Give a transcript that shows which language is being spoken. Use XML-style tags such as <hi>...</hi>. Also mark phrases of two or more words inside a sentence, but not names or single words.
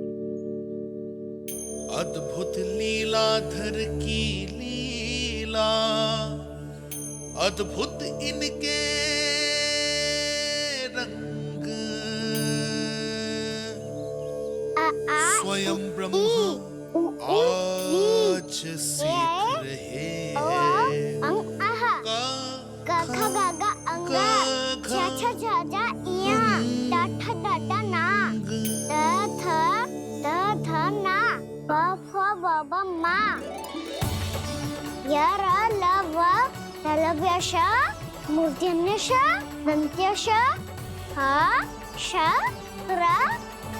<hi>अद्भुत लीलाधर की लीला, अद्भुत इनके रंग, स्वयं ब्रह्मा आज सीख रहे हैं। गा गा गा अंगा, छा छा छा जा इया, डा ठा डा डा ना, दा धा ना, बा फा बा बा मा, या रा ला वा, तलव्यश, मूर्धन्यश, दन्त्यश, हा शा रा</hi>